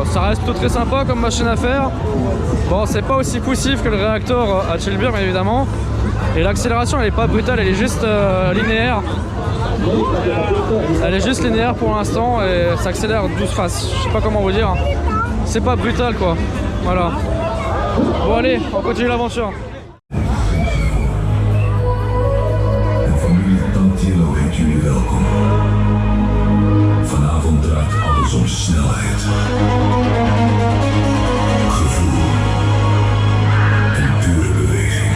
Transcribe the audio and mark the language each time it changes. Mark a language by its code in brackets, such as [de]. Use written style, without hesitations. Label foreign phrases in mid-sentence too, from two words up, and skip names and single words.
[fr] ça reste plutôt très sympa comme machine à faire. Bon, c'est pas aussi poussif que le réacteur à Chillbier, bien évidemment. Et l'accélération, elle est pas brutale, elle est juste linéaire. Elle est juste linéaire pour l'instant et ça accélère doucement. Je sais pas comment vous dire. C'est pas brutal quoi. Voilà. Bon allez, on continue l'aventure. [nl] Familie Tantillo heet jullie welkom. Vanavond draait alles om snelheid, gevoel en pure beweging.